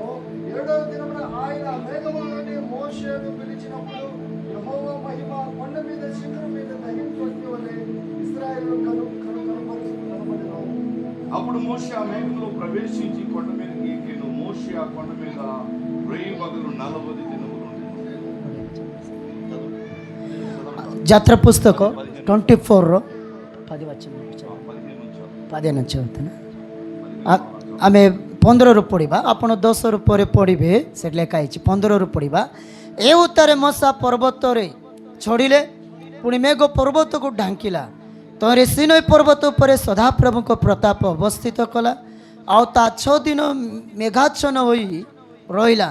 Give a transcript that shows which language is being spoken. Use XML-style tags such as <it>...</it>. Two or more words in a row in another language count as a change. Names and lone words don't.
<te>7వ దినమున ఆయన మేఘము నుండి మోషేను పిలిచినప్పుడు యెహోవా మహిమ కొండ మీద శిఖరం మీద దహించు అగ్ని వలె ఇశ్రాయేలు కనబడెను. అప్పుడు మోషే ఆ మేఘంలో ప్రవేశించి కొండ మీదకి ఎక్కెను. మోషే ఆ కొండ మీద రేయిపగలు 40 దినములు ఉండెను.</te> <or>ଯାତ୍ରା ପୁସ୍ତକ 24 ର 10</or> <te>వచనం 15 నుంచి</te> <or>ଚଉଥିନା ଆମେ 15 ରୁ ପଢିବା ଆପଣ 10 ରୁ ପରେ ପଢିବେ ସେଠି ଲେଖା ହେଇଛି 15 ରୁ ପଢିବା ଏ ଉତ୍ତାରେ ମଶା ପର୍ବତରେ ଛଡ଼ିଲେ ପୁଣି ମେଘ ପର୍ବତକୁ ଢାଙ୍କିଲା ତୋରେ ସିନୋଇ ପର୍ବତ ଉପରେ ସଦାପ୍ରଭୁଙ୍କ ପ୍ରତାପ ଅବସ୍ଥିତ କଲା ଆଉ ତା 6 ଦିନ ମେଘାଚ୍ଛନ୍ନ ହୋଇ ରହିଲା।</or>